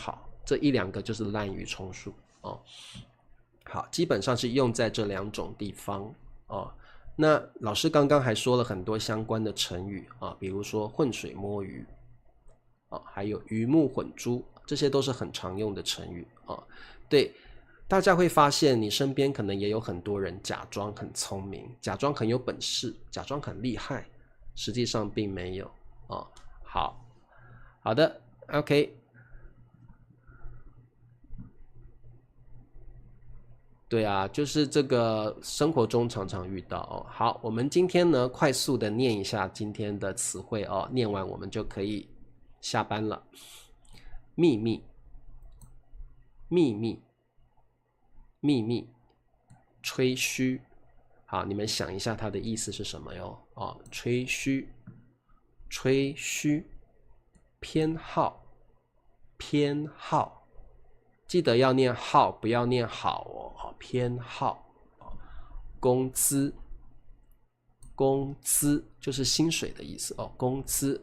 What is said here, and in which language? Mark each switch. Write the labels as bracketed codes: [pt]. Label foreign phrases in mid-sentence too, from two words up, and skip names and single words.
[zh] 好，這1、2個就是濫竽充數好，基本上是用在這2種地方那老師剛剛還說了很多相關的成語比如說渾水摸魚還有魚目混珠，這些都是很常用的成語對，大家會發現你身邊可能也有很多人假裝很聰明，假裝很有本事，假裝很厲害，實際上並沒有好的 OK。对啊，就是這個生活中常常遇到好，我們今天呢快速的念一下今天的詞彙念完我們就可以下班了。秘密，秘密，秘密，吹噓。好，你們想一下它的意思是什麼喲？吹噓，吹噓，偏好，偏好。記得要念好，不要念好偏好。工資，工資就是薪水的意思工資。